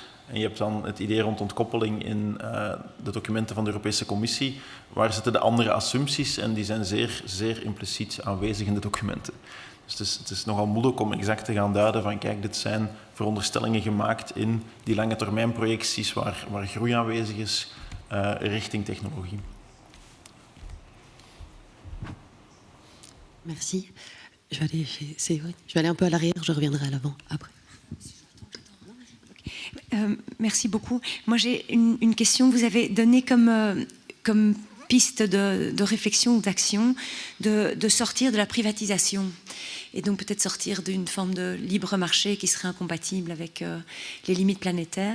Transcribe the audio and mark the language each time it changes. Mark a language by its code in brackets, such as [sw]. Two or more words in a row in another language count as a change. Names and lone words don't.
[nl] En je hebt dan het idee rond ontkoppeling in de documenten van de Europese Commissie. Waar zitten de andere assumpties? En die zijn zeer, zeer impliciet aanwezig in de documenten. Dus het is nogal moeilijk om exact te gaan duiden van kijk, dit zijn veronderstellingen gemaakt in die lange termijn projecties waar groei aanwezig is richting technologie. [fr] Merci. Je vais aller un peu à l'arrière, je reviendrai à l'avant après. Merci beaucoup. Moi, j'ai une question. Vous avez donné comme piste de réflexion ou d'action de sortir de la privatisation et donc peut-être sortir d'une forme de libre marché qui serait incompatible avec les limites planétaires.